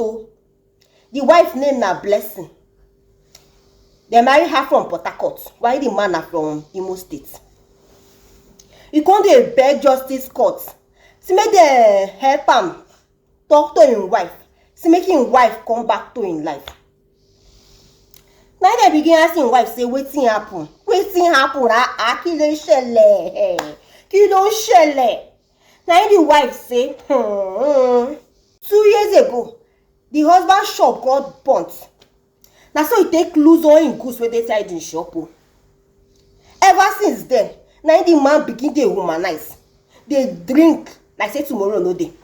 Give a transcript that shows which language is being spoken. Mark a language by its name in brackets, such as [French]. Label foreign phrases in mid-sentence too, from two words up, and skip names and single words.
[Nigerian Pidgin] The wife name na Blessing. They marry her from Port Harcourt, while the man are from Imo State. He come dey beg justice court. See make they help him talk to him wife. See make him wife come back to him life. Now they begin asking him wife say wetin happen? Wetin happen? [Yoruba] Kí ló ṣẹlẹ̀? Kí ló ṣẹlẹ̀? [Nigerian Pidgin] Now the wife say 2 years ago the husband shop got burnt. Now so he take lose all him goods wey dey inside him shop. Ever since then, now the man begin dey womanize. They drink like say tomorrow no day.